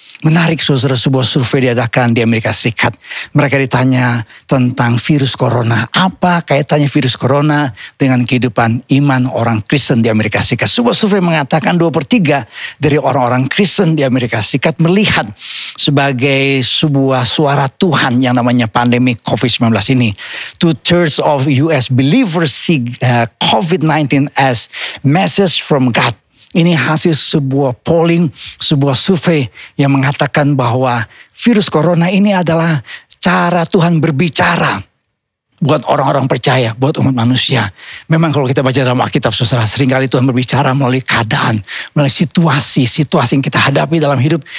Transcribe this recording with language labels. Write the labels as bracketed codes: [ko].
[id] Menarik saudara, sebuah survei diadakan di Amerika Serikat. Mereka ditanya tentang virus corona. Apa kaitannya virus corona dengan kehidupan iman orang Kristen di Amerika Serikat? Sebuah survei mengatakan 2/3 dari orang-orang Kristen di Amerika Serikat melihat sebagai sebuah suara Tuhan yang namanya pandemi COVID-19 ini. [en] 2/3 of US believers see COVID-19 as message from God. [id] Ini hasil sebuah polling, sebuah survei yang mengatakan bahwa virus corona ini adalah cara Tuhan berbicara buat orang-orang percaya, buat umat manusia. Memang kalau kita baca dalam Alkitab, saudara, seringkali Tuhan berbicara melalui keadaan, melalui situasi yang kita hadapi dalam hidup.